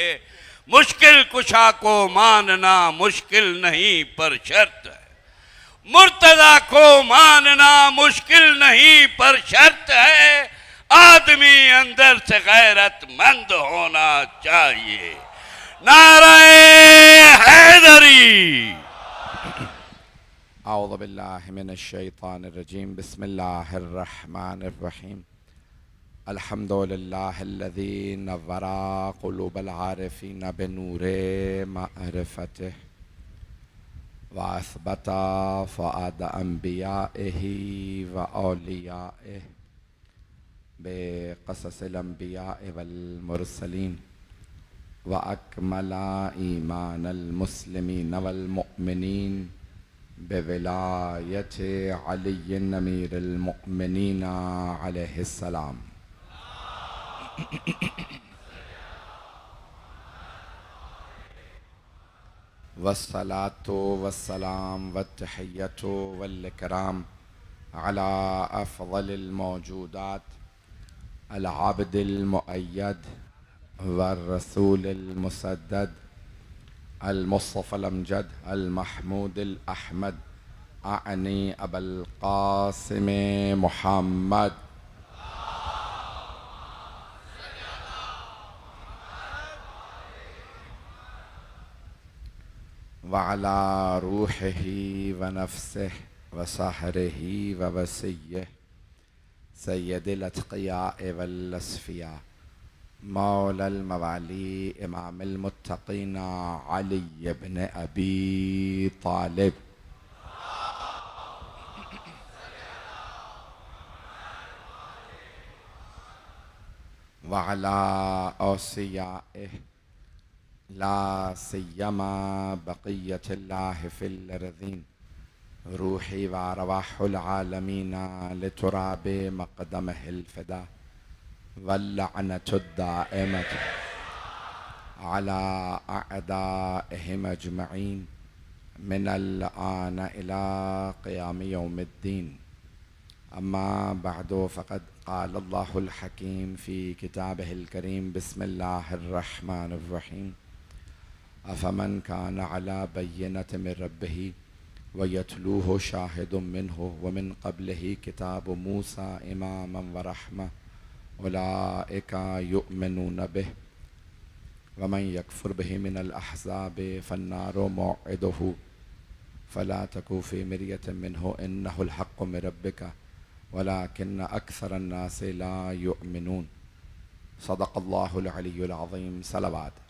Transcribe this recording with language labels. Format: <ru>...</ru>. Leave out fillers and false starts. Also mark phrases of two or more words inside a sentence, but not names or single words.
<ur>مشکل کشا کو ماننا مشکل نہیں پر شرط ہے. مرتضیٰ کو ماننا مشکل نہیں پر شرط ہے. آدمی اندر سے غیرت مند ہونا چاہیے. نعرۂ حیدری.</ur> <ar>أعوذ بالله من الشيطان الرجيم. بسم الله الرحمن الرحيم. الحمد لله الذي نور قلوب العارفين بنور معرفته وأثبت فؤاد أنبيائه وأوليائه بقصص الأنبياء والمرسلين وأكمل إيمان المسلمين والمؤمنين بولاية علي أمير المؤمنين عليه السلام. والصلاة والسلام والتحية والإكرام على أفضل الموجودات العابد المؤيد والرسول المسدد المصطفى الأمجد المحمود الأحمد أعني أبي القاسم محمد وعلى روحه ونفسه وصهره ووصيه سيد الأتقياء والأصفياء مولى الموالي إمام المتقين علي ابن أبي طالب وعلى أوصيائه لا سيما بقية الله في الأرضين روحي وأرواح العالمين لتراب مقدمه الفداء واللعنة الدائمة على أعدائهم أجمعين من الآن إلى قيام يوم الدين. أما بعد فقد قال الله الحكيم في كتابه الكريم بسم الله الرحمن الرحيم. أفمن كان على بينة من ربه ويتلوه شاهد منه ومن قبله كتاب موسى إماما ورحمة أولئك يؤمنون به ومن يكفر به من الأحزاب فالنار موعده فلا تك في مرية منه إنه الحق من ربك ولكن أكثر الناس لا يؤمنون. صدق الله العلي العظيم.</ar> <ur>सलावत।</ur>